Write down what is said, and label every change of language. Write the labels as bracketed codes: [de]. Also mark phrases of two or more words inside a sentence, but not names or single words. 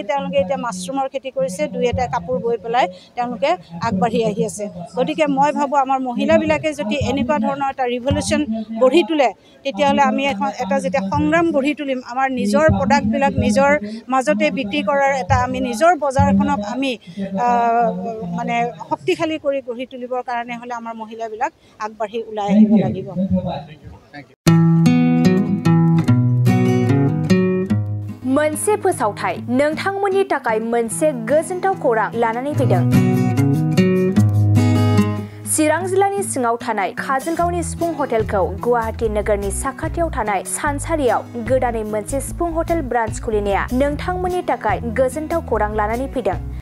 [as] তেওঁলোকে এতিয়া মাছৰুমৰ খেতি কৰিছে দুই এটা কাপোৰ বৈ পেলাই তেওঁলোকে আগবাঢ়ি আহি আছে গতিকে মই ভাবোঁ আমাৰ মহিলাবিলাকে যদি এনেকুৱা ধৰণৰ এটা ৰিভলিউশ্যন গঢ়ি তোলে তেতিয়াহ'লে আমি এটা যেতিয়া সংগ্ৰাম গঢ়ি তুলিম আমাৰ নিজৰ প্ৰডাক্টবিলাক নিজৰ মাজতে বিক্ৰী কৰাৰ এটা আমি নিজৰ বজাৰখনক আমি মানে শক্তিশালী কৰি গঢ়ি তুলিবৰ কাৰণে হ'লে আমাৰ মহিলাবিলাক আগবাঢ়ি ওলাই আহিব লাগিব [brx] मोनसे फोसावथाय नोंथांमोननि थाखाय मोनसे गोजोनथाव खौरां लानानै फैदों चिरां जिल्लानि सिङाव थानाय काजलगावनि सिफुं हटेलखौ गुवाहाटी नोगोरनि साखाथियाव थानाय सानसारियाव गोदानै मोनसे सिफुं [en] hotel branch [brx] खुलिनाया नोंथांमोननि थाखाय गोजोनथाव खौरां लानानै फैदों